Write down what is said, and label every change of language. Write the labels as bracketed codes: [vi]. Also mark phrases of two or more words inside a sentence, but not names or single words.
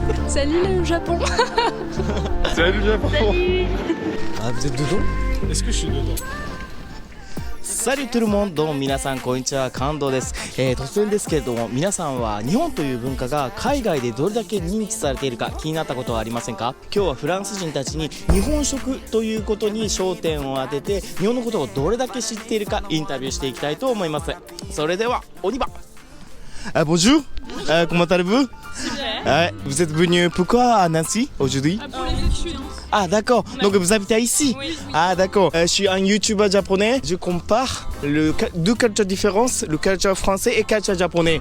[fr] Salut le Japon. Salut le Japon. Salut. Ah, vous êtes dedans? Est-ce que je suis dedans? Salut tout le monde、 [ja] どうも皆さんこんにちは、関東です。突然ですけれども、皆さんは日本という文化が海外でどれだけ認知されているか気になったことはありませんか？今日はフランス人たちに日本食ということに焦点を当てて、日本のことをどれだけ知っているかインタビューしていきたいと思います。それでは [fr] on y va. Bonjour, comment allez-vous? Vous êtes venu pourquoi à Nancy aujourd'hui? Pour les études. Ah d'accord, donc vous habitez ici? Oui. Ah d'accord, je suis un youtubeur japonais, je compare deux cultures différentes, le culture français et le culture japonais.